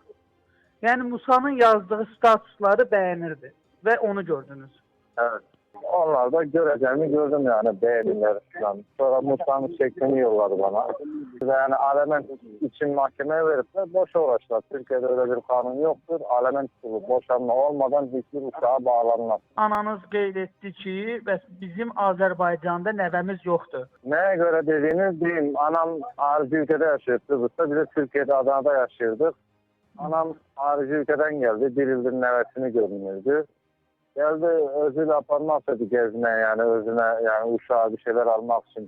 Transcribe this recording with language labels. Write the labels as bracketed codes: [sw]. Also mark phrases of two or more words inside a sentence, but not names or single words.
[az] Yəni Musa'nın yazdığı statusları bəyənirdi və onu gördünüz. [tr] Evet. Onlar da göreceğimi gördüm yani beğeniler falan. Sonra Musa'nın şeklini yolladı bana. Yani aliment için mahkemeye verip de boşa uğraştılar. Türkiye'de öyle bir kanun yoktur. Aliment pulu boşanma olmadan hiçbir uşağa bağlanmaz. [az] Ananız qeyd etdi ki, bəs bizim Azərbaycanda nəvəmiz yoxdur. [tr] Neye göre dediğini diyeyim. Anam harici ülkede yaşıyor Kıbrıs'ta. Biz de Türkiye'de Adana'da yaşıyorduk. Anam harici ülkeden geldi. Bir yıldır nevesini görünürdü. Geldi özüyle aparmak istedi gezmeye yani özüne yani uşağa bir şeyler almak için.